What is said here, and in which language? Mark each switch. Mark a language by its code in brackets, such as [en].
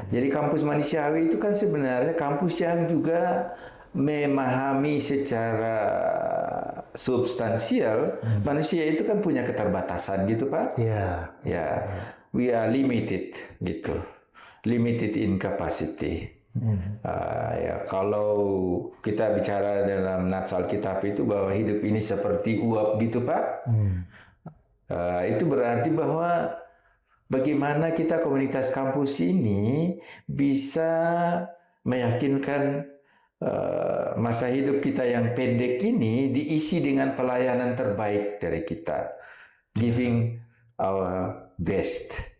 [id] Jadi kampus manusiawi itu kan sebenarnya kampus yang juga memahami secara substansial manusia itu kan punya keterbatasan gitu, Pak. Iya, [en] Ya, we are limited gitu, limited in capacity. [id] Ya, kalau kita bicara dalam nats Alkitab itu bahwa hidup ini seperti uap gitu, Pak. Itu berarti bahwa bagaimana kita komunitas kampus ini bisa meyakinkan masa hidup kita yang pendek ini diisi dengan pelayanan terbaik dari kita, [en] giving our best